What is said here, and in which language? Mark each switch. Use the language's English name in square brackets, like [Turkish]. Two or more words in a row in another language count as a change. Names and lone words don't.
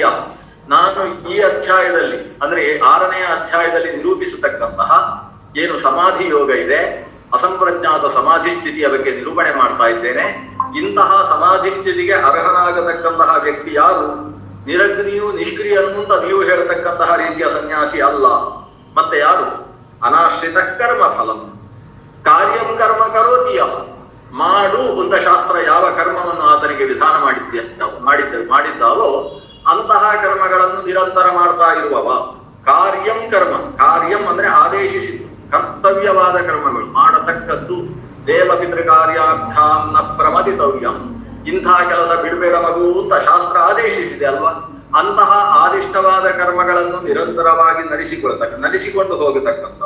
[Kannada] ನಾನು ಈ ಅಧ್ಯಾಯದಲ್ಲಿ ಅಂದ್ರೆ 6ನೇ ಅಧ್ಯಾಯದಲ್ಲಿ ನಿರೂಪಿಸತಕ್ಕಂತಹ ಏನು ಸಮಾಧಿ ಯೋಗ ಇದೆ, ಅಸಂಪ್ರಜ್ಞಾತ ಸಮಾಧಿ ಸ್ಥಿತಿಯ ಬಗ್ಗೆ ನಿರೂಪಣೆ ಮಾಡ್ತಾ ಇದ್ದೇನೆ. ಇಂತಹ ಸಮಾಧಿ ಸ್ಥಿತಿಗೆ ಅರ್ಹನಾಗತಕ್ಕಂತಹ ವ್ಯಕ್ತಿ ಯಾರು? ನಿರಗ್ನಿಯು ನಿಷ್ಕ್ರಿಯನು ಅಂತ ನೀವು ಹೇಳತಕ್ಕಂತಹ ರೀತಿಯ ಸನ್ಯಾಸಿ ಅಲ್ಲ. ಮತ್ತೆ ಯಾರು? [Sanskrit] ಅನಾಶ್ರಿತ ಕರ್ಮ ಫಲಂ ಕಾರ್ಯಂ ಕರ್ಮ ಕರೋತಿಯ. [Kannada] ಮಾಡು ಅಂತ ಶಾಸ್ತ್ರ ಯಾವ ಕರ್ಮವನ್ನು ಆತನಿಗೆ ವಿಧಾನ ಮಾಡಿದ್ದಾವೋ ಅಂತಹ ಕರ್ಮಗಳನ್ನು ನಿರಂತರ ಮಾಡ್ತಾ ಇರುವವ. [Sanskrit] ಕಾರ್ಯಂ ಕರ್ಮ, [Kannada] ಕಾರ್ಯಂ ಅಂದ್ರೆ ಆದೇಶಿಸಿದ್ದು, ಕರ್ತವ್ಯವಾದ ಕರ್ಮಗಳು, ಮಾಡತಕ್ಕದ್ದು. [Sanskrit] ದೇವ ಪಿತೃಕಾರ್ಯಾರ್ಥಾಂ ನ ಪ್ರಮದಿತವ್ಯಂ, [Kannada] ಇಂಥ ಕೆಲಸ ಬಿಡಬೇಡ ಮಗು ಅಂತ ಶಾಸ್ತ್ರ ಆದೇಶಿಸಿದೆ ಅಲ್ವಾ. ಅಂತಹ ಆದಿಷ್ಟವಾದ ಕರ್ಮಗಳನ್ನು ನಿರಂತರವಾಗಿ ನಡೆಸಿಕೊಂಡು ಹೋಗತಕ್ಕಂಥವ.